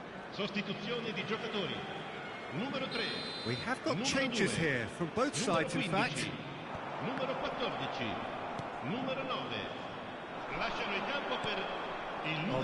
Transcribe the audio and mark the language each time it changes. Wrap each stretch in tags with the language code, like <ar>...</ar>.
<it>Sostituzione di giocatori. Numero 3.</it> <en>We have got changes here from both sides, in fact.</en> <it>Numero 14. Numero 9. Lasciano il campo per il numero 11.</it>